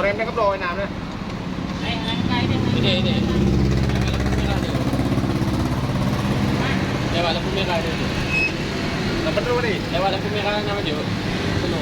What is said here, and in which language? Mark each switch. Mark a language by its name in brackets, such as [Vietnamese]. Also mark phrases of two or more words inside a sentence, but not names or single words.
[Thai] กับโรยน้ำเนี่ย [Malay] Ini. Lewat lampu merah dia tu. [Thai] แล้วมันรู้ดิ [Malay] Lewat lampu merah nama dia. Penuh.